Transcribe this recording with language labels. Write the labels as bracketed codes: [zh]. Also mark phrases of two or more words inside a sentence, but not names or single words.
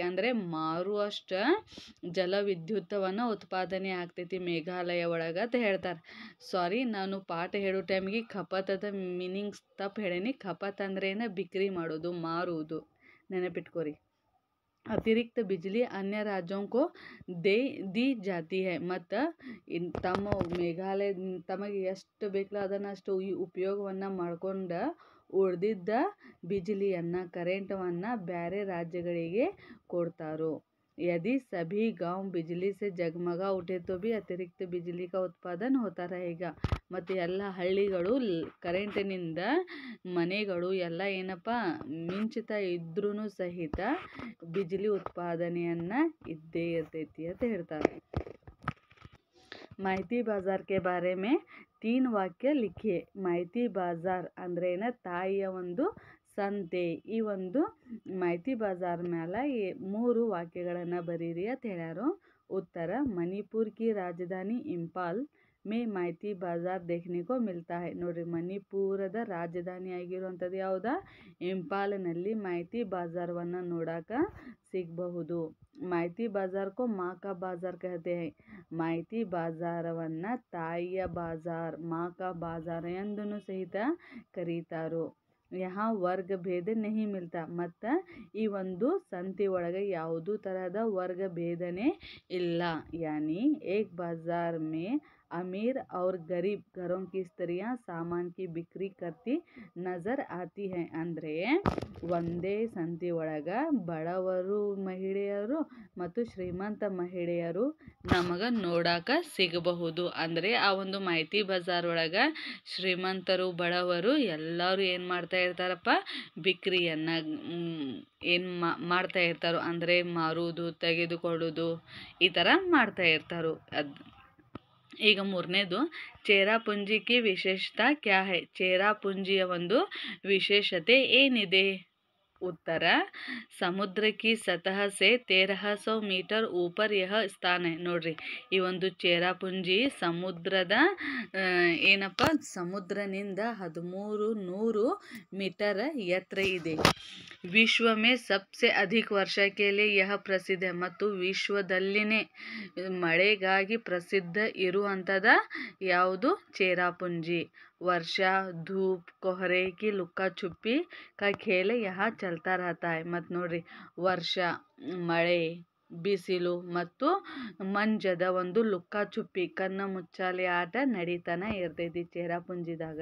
[kn] ಅಂದರೆ ಮಾರುವಷ್ಟ ಜಲವಿದ್ಯುತ್ತವನ್ನು ಉತ್ಪಾದನೆ ಆಗ್ತೈತಿ ಮೇಘಾಲಯ ಒಳಗೆ ಅಂತ ಹೇಳ್ತಾರೆ. ಸಾರಿ, ನಾನು ಪಾಠ ಹೇಳೋ ಟೈಮಿಗೆ ಖಪತದ ಮೀನಿಂಗ್ಸ್ ತಪ್ಪು ಹೇಳೀನಿ. ಖಪತ್ ಅಂದ್ರೇನ? ಬಿಕ್ರಿ ಮಾಡೋದು, ಮಾರುವುದು. ನೆನಪಿಟ್ಕೋರಿ. [hi] अतिरिक्त बिजली अन्य राज्यों को दी जाती है. [kn] ಮತ್ತು ತಮ್ಮ ಮೇಘಾಲಯ ತಮಗೆ ಎಷ್ಟು ಬೇಕಲ್ಲ ಅದನ್ನು ಅಷ್ಟು ಉಪಯೋಗವನ್ನು ಮಾಡ್ಕೊಂಡು ಉಳಿದಿದ್ದ ಬಿಜಿಲಿಯನ್ನು ಕರೆಂಟನ್ನು ಬೇರೆ ರಾಜ್ಯಗಳಿಗೆ ಕೊಡ್ತಾರೋ. [hi] यदि सभी गांव बिजली से जगमगा उठे तो भी अतिरिक्त बिजली का उत्पादन होता रहेगा. [kn] ಮತ್ತು ಎಲ್ಲ ಹಳ್ಳಿಗಳು ಕರೆಂಟಿನಿಂದ ಮನೆಗಳು ಎಲ್ಲ ಏನಪ್ಪ ಮಿಂಚುತ್ತಾ ಇದ್ರೂ ಸಹಿತ ಬಿಜಿಲಿ ಉತ್ಪಾದನೆಯನ್ನು ಇದ್ದೇ ಇರ್ತೈತಿ ಅಂತ ಹೇಳ್ತಾರೆ. [hi] माहिती बाज़ार के बारे में 3 वाक्य लिखिए. [kn] ಮಾಹಿತಿ ಬಾಜಾರ್ ಅಂದ್ರೇನ? ತಾಯಿಯ ಒಂದು ಸಂತೆ. ಈ ಒಂದು ಮಾಹಿತಿ ಬಾಜಾರ್ ಮೇಲೆ 3 ವಾಕ್ಯಗಳನ್ನು ಬರೀರಿ ಅಂತ ಹೇಳ್ಯಾರು. [hi] उत्तर, मणिपुर की राजधानी इंफाल में ಮಾಹಿತಿ ಬಾಜಾರ್ देखने को मिलता है. [kn] ನೋಡ್ರಿ, ಮಣಿಪುರದ ರಾಜಧಾನಿ ಆಗಿರುವಂಥದ್ದು ಯಾವುದಾ? ಇಂಫಾಲ್ನಲ್ಲಿ ಮಾಹಿತಿ ಬಾಜಾರವನ್ನು ನೋಡಾಕ ಸಿಗಬಹುದು. [hi] माहिती बाज़ार को माँ का बाज़ार कहते हैं. [kn] ಮಾಹಿತಿ ಬಾಜಾರವನ್ನು ತಾಯಿಯ ಬಾಜಾರ್, [hi] माँ का बाज़ार [kn] ಎಂದೂ ಸಹಿತ ಕರೀತಾರೋ. [hi] यहाँ वर्ग भेद नहीं मिलता. [kn] ಮತ್ತು ಈ ಒಂದು ಸಂತೆ ಒಳಗೆ ಯಾವುದೂ ತರಹದ ವರ್ಗ ಭೇದನೆ ಇಲ್ಲ. [hi] यानी एक बाज़ार में अमीर और गरीब घरों की स्त्रियां सामान की बिक्री करती नजर आती हैं. [kn] ಅಂದ್ರೆ ಒಂದೇ ಸಂತೆ ಒಳಗ ಬಡವರು ಮಹಿಳೆಯರು ಮತ್ತು ಶ್ರೀಮಂತ ಮಹಿಳೆಯರು ನಮಗ ನೋಡಾಕ ಸಿಗಬಹುದು. ಅಂದ್ರೆ ಆ ಒಂದು ಮಾಹಿತಿ ಬಜಾರ್ ಒಳಗ ಶ್ರೀಮಂತರು ಬಡವರು ಎಲ್ಲರೂ ಏನು ಮಾಡ್ತಾ ಇರ್ತಾರಪ್ಪ, ಬಿಕ್ರಿಯನ್ನು ಏನು ಮಾಡ್ತಾ ಇರ್ತಾರೋ, ಅಂದರೆ ಮಾರುವುದು ತೆಗೆದುಕೊಳ್ಳೋದು ಈ ಥರ ಮಾಡ್ತಾ ಇರ್ತಾರೋ. ಈಗ ಮೂರನೇದು, [hi] चेरापूंजी की विशेषता क्या है? [kn] ಚೇರಾಪುಂಜಿಯ ಒಂದು ವಿಶೇಷತೆ ಏನಿದೆ? [hi] उत्तर, समुद्र की सतह से 1300 मीटर ऊपर यह स्थान है. [kn] ನೋಡ್ರಿ, ಈ ಒಂದು ಚೇರಾಪುಂಜಿ ಸಮುದ್ರದ ಏನಪ್ಪ, ಸಮುದ್ರನಿಂದ 1300 मीटर ಎತ್ತರ ಇದೆ. [hi] ವಿಶ್ವ में सबसे अधिक वर्षा के लिए यह प्रसिद्ध है. [kn] ಮತ್ತು ವಿಶ್ವದಲ್ಲಿನೇ ಮಳೆಗಾಗಿ ಪ್ರಸಿದ್ಧ ಇರುವಂಥದ ಯಾವುದು? ಚೇರಾಪುಂಜಿ. [hi] वर्षा, धूप, कोहरे की लुक्का छुपी का खेल यहाँ चलता रहता है. [kn] ಮತ್ತು ನೋಡ್ರಿ, ವರ್ಷ, ಮಳೆ, ಬಿಸಿಲು ಮತ್ತು ಮಂಜದ ಒಂದು [hi] लुक्का छुपी, [kn] ಕಣ್ಣ ಮುಚ್ಚಾಲೆ ಆಟ ನಡೀತಾನೆ ಇರ್ತೈತಿ ಚೇರಾಪುಂಜಿದಾಗ.